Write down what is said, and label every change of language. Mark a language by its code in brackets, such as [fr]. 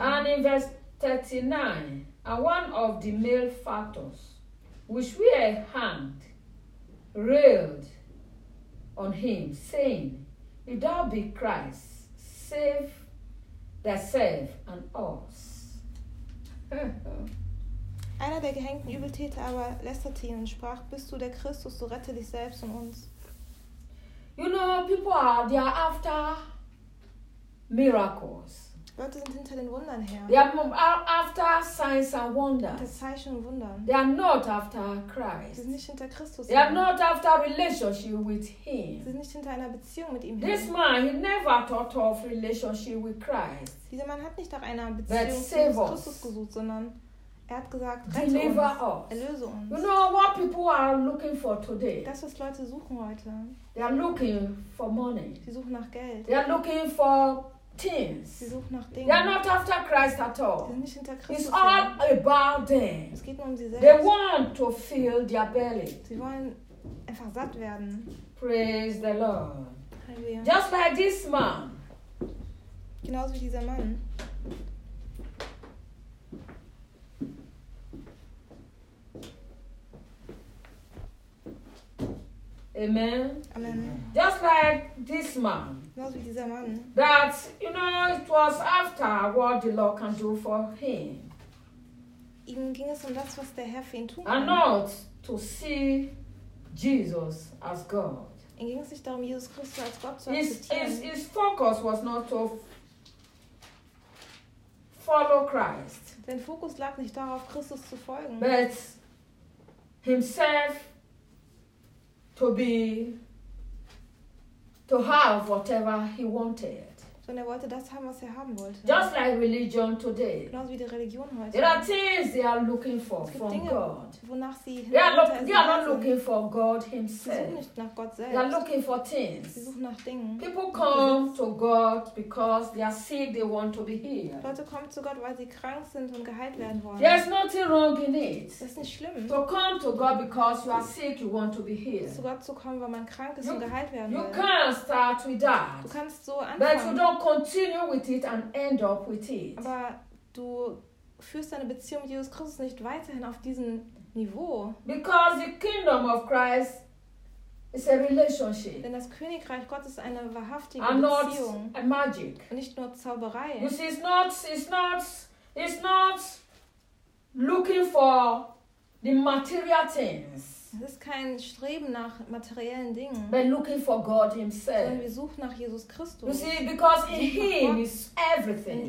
[en] And in verse 39, and one of the male factors, which we are hanged, railed on him, saying, if thou be Christ, save thyself and us. [de] Einer der gehängten Übeltäter aber lästerte ihn und sprach, bist du der Christus, so rette dich selbst und uns. [en] You know, people are, they are after miracles. [de] Gott sind hinter den Wundern her. [en] They are after signs and wonders. [de] Das Zeichen und Wunder. [en] They are not after Christ. [de] Sie sind nicht hinter Christus. [en] They are not after relationship with him. [de] Sie sind nicht hinter einer Beziehung mit ihm her. [en] This man, he never thought of relationship with Christ. [de] Dieser Mann hat nicht nach einer Beziehung mit Christus gesucht, sondern er hat gesagt, [en] deliver [de] uns, erlöse uns. [en] You know what people are looking for today? [de] Das, was Leute suchen heute. [en] They are looking for money. [de] Sie suchen nach Geld. [en] They are looking for things. [de] Sie suchen nach Dingen. [en] They are not after Christ at all. [de] Sie sind nicht hinter Christus. [en] It's all about them. [de] Es geht nur um sie selbst. [en] They want to fill their belly. [de] Sie wollen einfach satt werden. [en] Praise the Lord. [de] Halleluja. [en] Just like this man. [de] Genauso wie dieser Mann. [en] Amen. [de] Amen. [en] Just like this man. [de] Genauso wie dieser Mann. [en] That, you know, it was after what the Lord can do for him. [de] Ihm ging es um das, was der Herr für ihn tun kann. [en] And not to see Jesus as God. [de] Ihm ging es nicht darum, Jesus Christus als Gott zu akzeptieren. [en] His focus was not to follow Christ. [de] Sein Fokus lag nicht darauf, Christus zu folgen. [en] But himself to be, to have whatever he wanted. [de] Sondern er wollte das haben, was er haben wollte. [en] Just like religion today. [de] Genauso wie die Religion heute. [en] There are things they are looking for from [de] Dinge, [en] God. [de] Wonach sie [en] they are not looking for God himself. [de] Sie suchen nicht nach Gott selbst. [en] They are looking for things. [de] Sie suchen nach Dingen. [en] People come to God because they are sick, they want to be healed. [de] Leute kommen zu Gott, weil sie krank sind und geheilt werden wollen. [en] There is nothing wrong in it. [de] Das ist nicht schlimm. [en] To come to God because you are sick, you want to be healed. [de] Zu Gott zu kommen, weil man krank ist und geheilt werden will. [en] You can't start with that. [de] Du kannst so anfangen. [en] Continue with it and end up with it. [de] Aber du führst deine Beziehung mit Jesus Christus nicht weiterhin auf diesem Niveau. [en] Because the kingdom of Christ is a relationship. [de] Denn das Königreich Gottes ist eine wahrhaftige Beziehung. [en] A magic. [de] Und nicht nur Zauberei. [en] You see, it's not looking for the material things. [de] Es ist kein Streben nach materiellen Dingen. [en] But looking for God himself. [de] Sondern wir suchen nach Jesus Christus. [en] You see, because in him is everything.